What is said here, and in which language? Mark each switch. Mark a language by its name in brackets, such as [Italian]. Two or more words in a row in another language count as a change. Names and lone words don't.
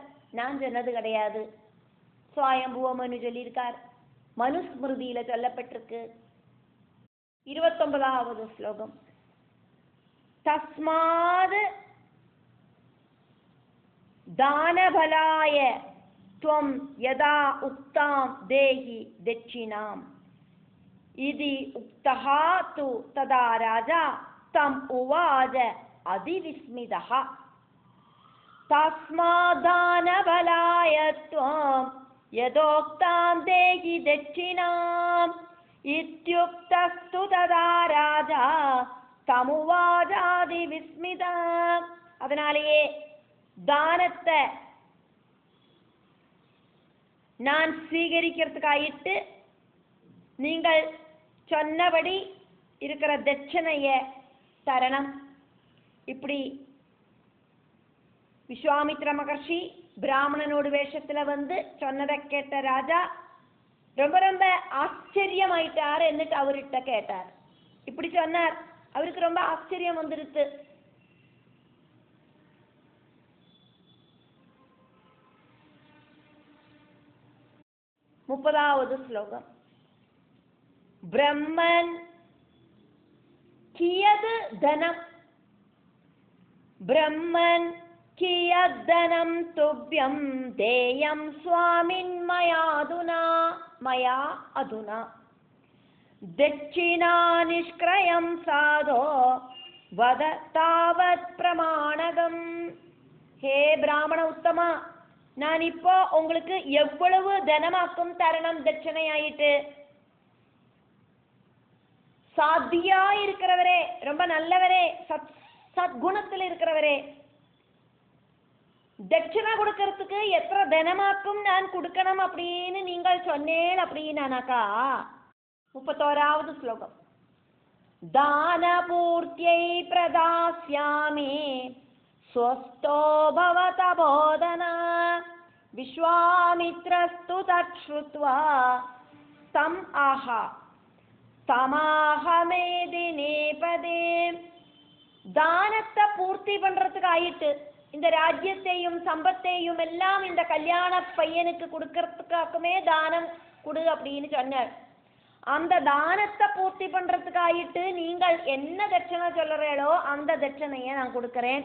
[Tamil] நான் சொன்னது கிடையாது, சுவாயம்புவ மனு சொல்லியிருக்கார். மனுஸ்மிருதியில சொல்லப்பட்டிருக்கு. 29வது ஸ்லோகம். [Sanskrit] तस्मात् दानबलाय त्वं यदा उक्तां देहि दक्षिणाम् इति उक्तः तु तदा राजा तम् उवाच अतिविस्मितः तस्माद्दानबलाय त्वं यदोक्तां देहि दक्षिणाम् इत्युक्तस्तु तदा राजा तमुवाच अतिविस्मितः. [Tamil] அதனாலேயே தானத்தை நான் ஸ்வீகரிக்கிறதுக்காயிட்டு நீங்கள் சொன்னபடி இருக்கிற தட்சணைய தரணம். இப்படி விஸ்வாமித்ர மகர்ஷி பிராமணனோடு வேஷத்துல வந்து சொன்னதை கேட்ட ராஜா ரொம்ப ரொம்ப ஆச்சரியமாயிட்டார். എന്നിട്ട് அவர்கிட்ட கேட்டார். இப்படி சொன்னார். அவருக்கு ரொம்ப ஆச்சரியம் வந்துருச்சு. முப்பதாவது ஸ்லோகம். [Sanskrit] ब्रह्मन् कियद् धनम् ब्रह्मन् कियद् धनं तुभ्यं देयं स्वामिन् मया अधुना दक्षिणा निष्क्रयं साधो वद तावत् प्रमाणगम्. हे ब्राह्मण उत्तमा, [Tamil] நான் இப்போ உங்களுக்கு எவ்வளவு தனமாக்கும் தரணம் தட்சணையாயிட்டு? சாத்தியா இருக்கிறவரே, ரொம்ப நல்லவரே, சத்குணத்தில் இருக்கிறவரே, தட்சணை கொடுக்கறதுக்கு எத்தனை தனமாக்கும் நான் கொடுக்கணும் அப்படின்னு நீங்கள் சொன்னேன் அப்படின்னாக்கா. 31வது ஸ்லோகம். [Sanskrit] दान पूर्तिम् प्रदास्यामि स्वस्तो भवत बोधना विश्वामित्रस्तु तच्छ्रुत्वा तम् आह तमाहमेदि नेपदे. [Tamil] தானத்தை பூர்த்தி பண்றதுக்காயிட்டு இந்த ராஜ்யத்தையும் சம்பத்தையும் எல்லாம் இந்த கல்யாண பையனுக்கு கொடுக்கறதுக்காகவே தானம் கொடு அப்படின்னு சொன்னார். அந்த தானத்தை பூர்த்தி பண்றதுக்காயிட்டு நீங்கள் என்ன தட்சணை சொல்றீங்களோ அந்த தட்சணையை நான் கொடுக்கிறேன்.